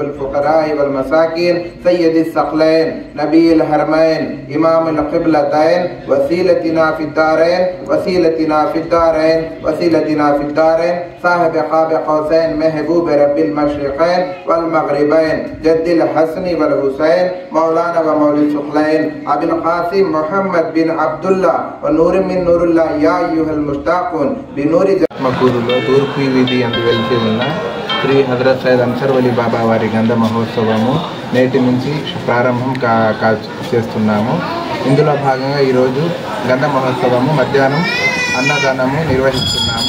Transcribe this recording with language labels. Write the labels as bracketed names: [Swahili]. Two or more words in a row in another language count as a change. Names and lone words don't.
[Arabic] الفقراء والمساكين سيد الثقلين نبي الحرمين إمام القبلتين وسيلتنا في الدارين وسيلتنا في الدارين وسيلتنا في الدارين صاحب قاب قوسين محبوب رب المشرقين والمغربين جد الحسن والحسين مولانا ومولى الثقلين أبي القاسم محمد بن عبد الله ونور من نور الله يا أيها المشتاقون بنور [Telugu] మకూరులో తూర్పు వీధి అందు వెలిసి ఉన్న శ్రీ హజరత్ సయ్యద్ అన్సర్ వలి బాబా వారి గంధ మహోత్సవము నేటి నుంచి ప్రారంభం చేస్తున్నాము. ఇందులో భాగంగా ఈరోజు గంధ మహోత్సవము మధ్యాహ్నం అన్నదానము నిర్వహిస్తున్నాము.